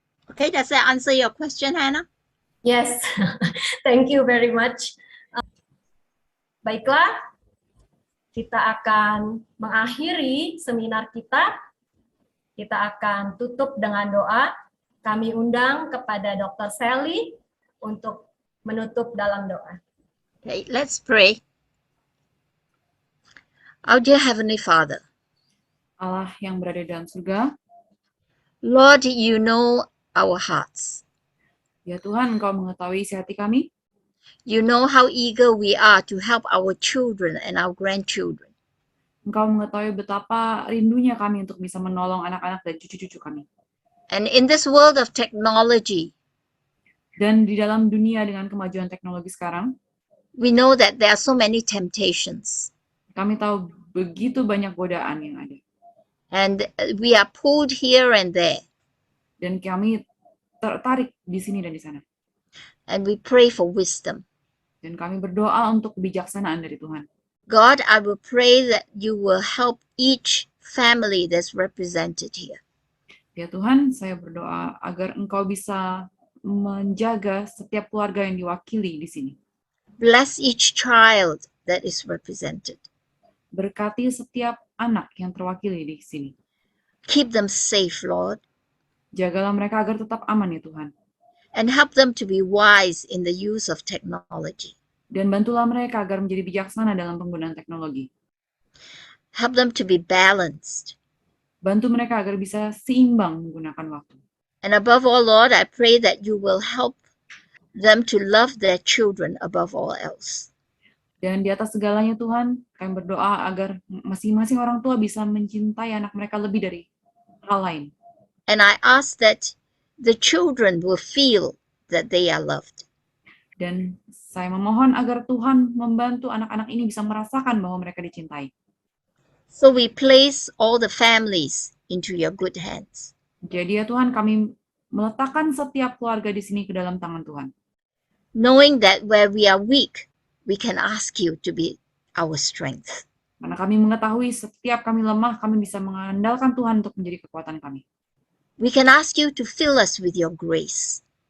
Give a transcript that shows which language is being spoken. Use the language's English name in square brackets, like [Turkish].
[English] Okay, does that answer your question, Hannah? Yes, thank you very much. [Indonesian] Baiklah, kita akan mengakhiri seminar kita. Kita akan tutup dengan doa. Kami undang kepada Dr. Sally untuk menutup dalam doa. [English] Okay, let's pray. Our dear Heavenly Father, [Indonesian] Allah yang berada dalam surga, [English] Lord, you know our hearts. [Indonesian] ya Tuhan, Engkau mengetahui isi hati kami. [English] You know how eager we are to help our children and our grandchildren. [Indonesian] Engkau mengetahui betapa rindunya kami untuk bisa menolong anak-anak dan cucu-cucu kami. [English] And in this world of technology, [Indonesian] Dan di dalam dunia dengan kemajuan teknologi sekarang, [English] we know that there are so many temptations. [Indonesian] kami tahu begitu banyak godaan yang ada. [English] And we are pulled here and there. [Indonesian] Dan kami tertarik di sini dan di sana. [English] And we pray for wisdom. [Indonesian] Dan kami berdoa untuk kebijaksanaan dari Tuhan. [English] God, I will pray that you will help each family that's represented here. [Indonesian] Ya Tuhan, saya berdoa agar Engkau bisa menjaga setiap keluarga yang diwakili di sini. [English] Bless each child that is represented. [Indonesian] Berkati setiap anak yang terwakili di sini. [English] Keep them safe, Lord. [Indonesian] Jagalah mereka agar tetap aman ya Tuhan. [English] And help them to be wise in the use of technology. [Indonesian] Dan bantulah mereka agar menjadi bijaksana dalam penggunaan teknologi. [English] Help them to be balanced. [Indonesian] Bantu mereka agar bisa seimbang menggunakan waktu. [English] And above all, Lord, I pray that you will help them to love their children above all else. [Indonesian] Dan di atas segalanya Tuhan, kami berdoa agar masing-masing orang tua bisa mencintai anak mereka lebih dari hal lain. [English] And I ask that the children will feel that they are loved. [Indonesian] Dan saya memohon agar Tuhan membantu anak-anak ini bisa merasakan bahwa mereka dicintai. [English] So we place all the families into your good hands. [Indonesian] Jadi ya Tuhan, kami meletakkan setiap keluarga di sini ke dalam tangan Tuhan. [English] Knowing that where we are weak, we can ask you to be our strength. [Indonesian] Karena kami mengetahui setiap kami lemah, kami bisa mengandalkan Tuhan untuk menjadi kekuatan kami. [English] We can ask you to fill us with your grace.